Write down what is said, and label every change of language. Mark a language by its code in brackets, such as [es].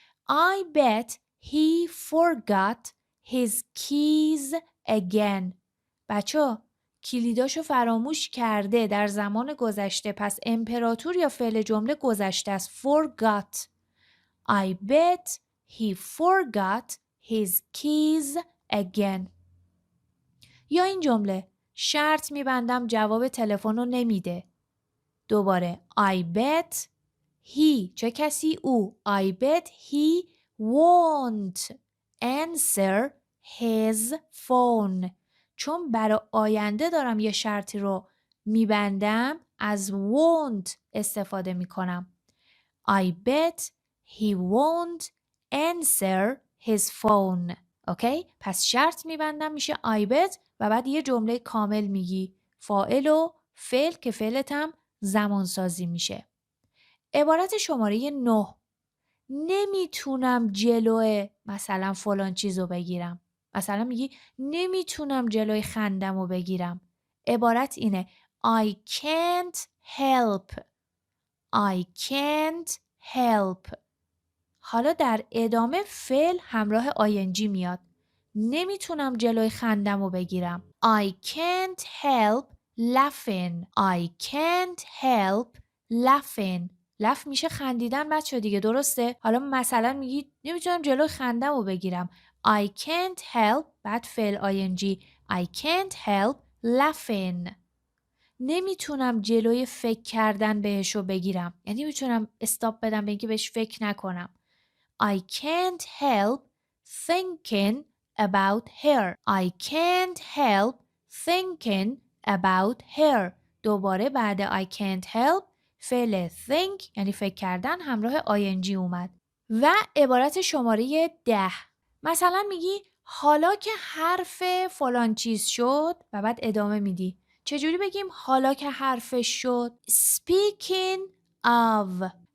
[en] I bet he forgot his keys again. [fa] بچه کلیداشو فراموش کرده در زمان گذشته، پس امپراتور یا فعل جمله گذشته است. [en] forgot. I bet he forgot his keys again. [fa] یا این جمله شرط میبندم جواب تلفن رو نمیده. دوباره [en] I bet he، [fa] چه کسی؟ او. [en] I bet he won't answer his phone. [fa] چون برای آینده دارم یه شرطی رو میبندم، از won't استفاده میکنم. [en] I bet he won't answer his phone. [fa] اوکی؟ پس شرط میبندم میشه [en] I bet [fa] و بعد یه جمله کامل میگی. فاعل و فعل که فعلت هم زمانسازی میشه. عبارت شماره 9. نمیتونم جلوی مثلا فلان چیزو بگیرم. مثلا میگی نمیتونم جلوی خندمو بگیرم. عبارت اینه [en] I can't help. I can't help. [fa] حالا در ادامه فعل همراه ing میاد. نمیتونم جلوی خندمو بگیرم. [en] I can't help laughing. I can't help laughing. [fa] لف میشه خندیدن بچه دیگه، درسته؟ حالا مثلا میگی نمیتونم جلوی خندمو بگیرم. [en] I can't help [fa] بعد فعل [en] ing. I can't help laughing. [fa] نمیتونم جلوی فکر کردن بهشو بگیرم. یعنی نمیتونم استاپ بدم به اینکه بهش فکر نکنم. [en] I can't help thinking about her. I can't help thinking about her. [fa] دوباره بعد [en] I can't help [fa] فعل think یعنی فکر کردن همراه ing اومد. و عبارت شماره 10. مثلا میگی حالا که حرف فلان چیز شد و بعد ادامه میدی. چجوری بگیم حالا که حرفش شد؟ [en] Speaking of.